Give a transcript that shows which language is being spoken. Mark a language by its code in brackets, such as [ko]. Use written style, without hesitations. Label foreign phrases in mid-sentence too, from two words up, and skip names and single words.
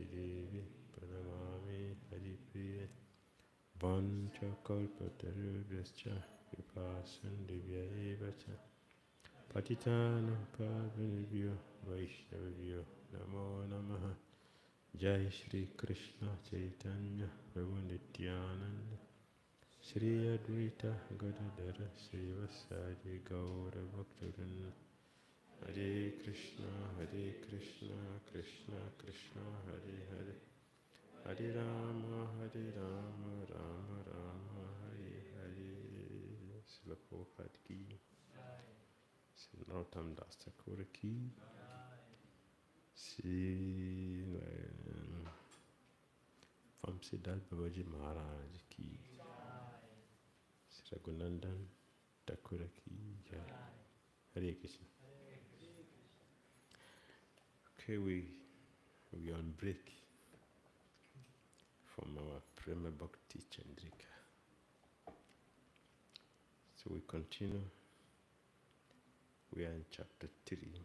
[sa] Devi Pranamami Haripriya Vancha Kalpatarubhyascha Vipasandivya Evacha Patitanam Pavanibhyo Vaishnavibhyo Namo Namaha Jai Shri Krishna Chaitanya Prabhu Nityananda Shri Advaita Gadadara Srivasadi Gaura Bhaktivinoda Hare Krishna Krishna Krishna Hare Hare Hare Rama Rama Rama Hare Hare Srila Prabhupada ki Narottam Das Thakur ki Sri Vamsiddhat Babaji Maharaj ki Sri Raghunandan Thakur ki jai. Hare Krishna. [en] Okay, we on break from our Prema Bhakti Candrika. So we continue. We are in chapter 3.